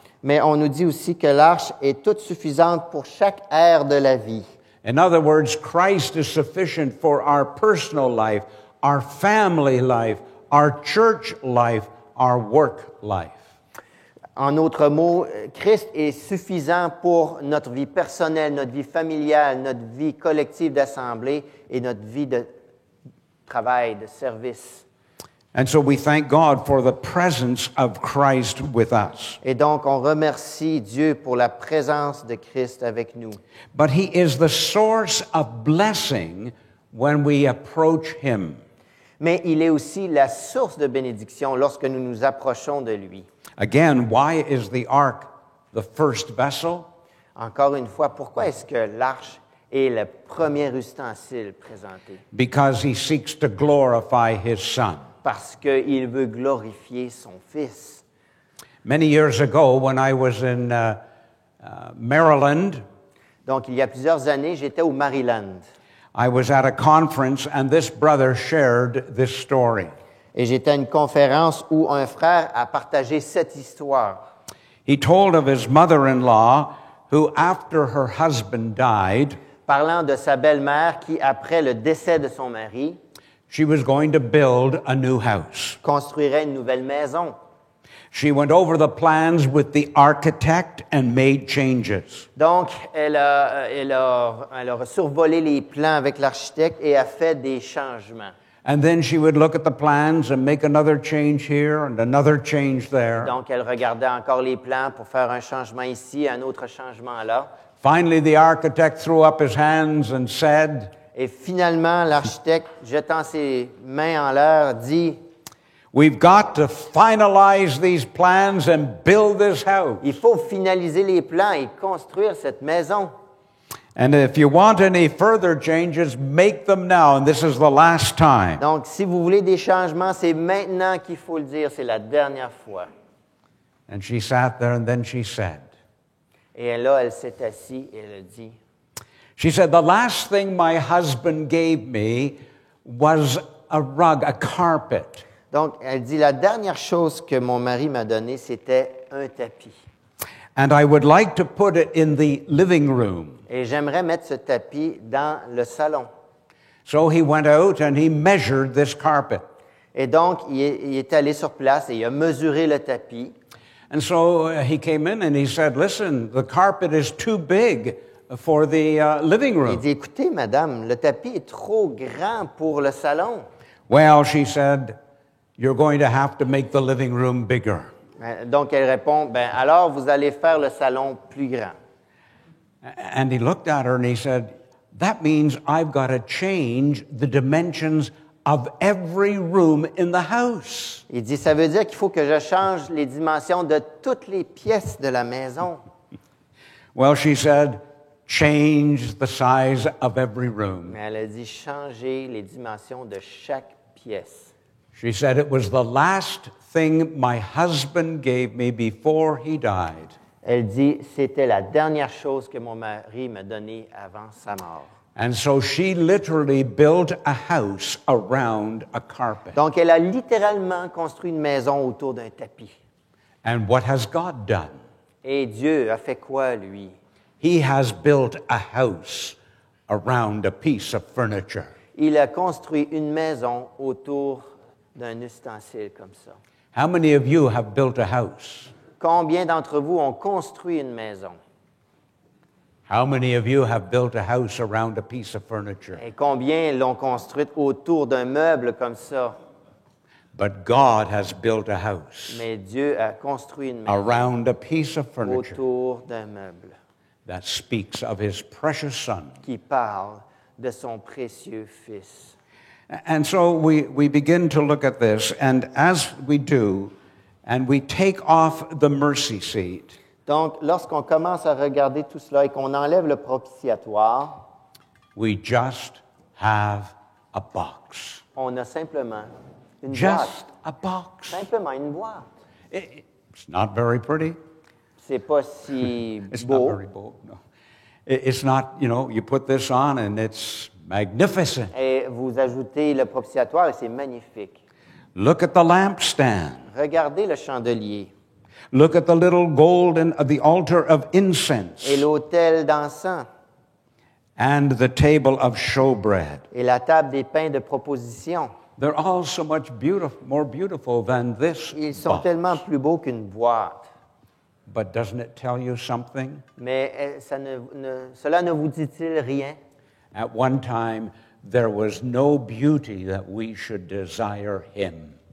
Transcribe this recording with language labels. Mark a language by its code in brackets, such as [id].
[fr] Mais on nous dit aussi que l'arche est toute suffisante pour chaque ère de la vie. [en] In other words, Christ is sufficient for our personal life, our family life, our church life, our work life. [fr] En d'autres mots, Christ est suffisant pour notre vie personnelle, notre vie familiale, notre vie collective d'assemblée et notre vie de travail, de service. [en] And so we thank God for the presence of Christ with us. [fr] Et donc, on remercie Dieu pour la présence de Christ avec nous. [en] But he is the source of blessing when we approach him. [fr] Mais il est aussi la source de bénédiction lorsque nous nous approchons de lui. [en] Again, why is the ark the first vessel? [fr] Encore une fois, pourquoi est-ce que l'arche est le premier ustensile présenté? [en] Because he seeks to glorify his son. [fr] Parce qu'il veut glorifier son Fils. [en] Many years ago, when I was in Maryland, [fr] Donc, il y a plusieurs années, j'étais au Maryland [en] I was at a conference and this brother shared this story. [fr] et j'étais à une conférence où un frère a partagé cette histoire. [en] He told of his mother-in-law who, after her husband died, [fr] Parlant de sa belle-mère qui, après le décès de son mari, [en] she was going to build a new house. [fr] construirait une nouvelle maison. [en] She went over the plans with the architect and made changes. [fr] Donc, elle a survolé les plans avec l'architecte et a fait des changements. [en] And then she would look at the plans and make another change here and another change there. [fr] Donc, elle regardait encore les plans pour faire un changement ici, un autre changement là. [en] Finally, the architect threw up his hands and said, [fr] Et finalement, l'architecte, jetant ses mains en l'air, dit, [en] we've got to finalize these plans and build this house. [fr] il faut finaliser les plans et construire cette maison. [en] And if you want any further changes, make them now, and this is the last time. [fr] Donc, si vous voulez des changements, c'est maintenant qu'il faut le dire, c'est la dernière fois. [en] And she sat there and then she said, [fr] Et là, elle s'est assise et elle a dit, [en] she said, the last thing my husband gave me was a rug, a carpet. [fr] donc, elle dit, la dernière chose que mon mari m'a donnée, c'était un tapis. [en] And I would like to put it in the living room. [fr] Et j'aimerais mettre ce tapis dans le salon. [en] So he went out and he measured this carpet. [fr] Et donc, il est allé sur place et il a mesuré le tapis. [en] And so he came in and he said, listen, the carpet is too big for the living [fr] Il [en] room. [fr] dit, écoutez, madame, le tapis est trop grand pour le salon. [en] Well, she said, you're going to have to make the living room bigger. [fr] Donc, elle répond, ben alors, vous allez faire le salon plus grand. [en] And he looked at her and he said, that means I've got to change the dimensions of every room in the house. [fr] Il dit, ça veut dire qu'il faut que je change les dimensions de toutes les pièces de la maison. [en] Well, she said, change the size of every room. [fr] Mais elle a dit, changer les dimensions de chaque pièce. [en] She said, it was the last thing my husband gave me before he died. [fr] Elle dit, c'était la dernière chose que mon mari m'a donnée avant sa mort. [en] And so she literally built a house around a carpet. [fr] Donc, elle a littéralement construit une maison autour d'un tapis. [en] And what has God done? [fr] Et Dieu a fait quoi, lui? [en] He has built a house around a piece of furniture. [fr] Il a construit une maison autour d'un ustensile comme ça. [en] How many of you have built a house? [fr] Combien d'entre vous ont construit une maison? [en] How many of you have built a house around a piece of furniture? [fr] Et combien l'ont construite autour d'un meuble comme ça? [en] But God has built a house [fr] Mais Dieu a construit une maison [en] around a piece of furniture [fr] autour d'un meuble [en] that speaks of his precious Son. [fr] qui parle de son précieux Fils. [en] And so we begin to look at this, and as we do, and we take off the mercy seat, [fr] Donc, lorsqu'on commence à regarder tout cela et qu'on enlève le propitiatoire, [en] we just have a box. [fr] on a simplement une [en] Just [fr] boîte. [en] a box. [fr] Simplement une boîte. [en] It's not very pretty. [fr] C'est pas si [en] It's not [fr] beau. [en] very bold, no. It's not, you put this on and it's magnificent. [fr] Et vous ajoutez le propitiatoire et c'est magnifique. [en] Look at the lampstand. [fr] Regardez le chandelier [en] Look at the little golden, the altar of incense [fr] et l'autel d'encens [en] and the table of showbread. [fr] et la table des pains de proposition. [en] They're all so much more beautiful than this [fr] Ils sont [en] box. [fr] tellement plus beaux qu'une boîte. [en] But doesn't it tell you something? [fr] Mais cela ne vous dit-il rien? [en] At one time, there was no beauty that we should desire him.